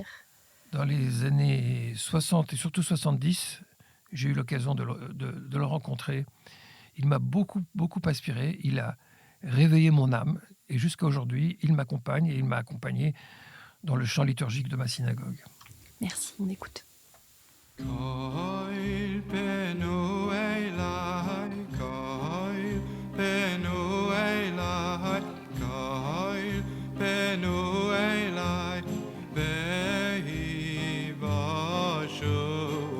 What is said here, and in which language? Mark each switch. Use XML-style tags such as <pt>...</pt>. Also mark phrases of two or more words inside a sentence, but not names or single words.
<fr>Dans les années 60 et surtout 70, j'ai eu l'occasion de le rencontrer. Il m'a beaucoup, beaucoup inspiré. Il a réveillé mon âme. Et jusqu'à aujourd'hui, il m'accompagne et il m'a accompagné dans le chant liturgique de ma synagogue. Merci, on écoute.</fr> <he>קול פנו אלי, קול פנו אלי, קול פנו אלי, והושעו.</he>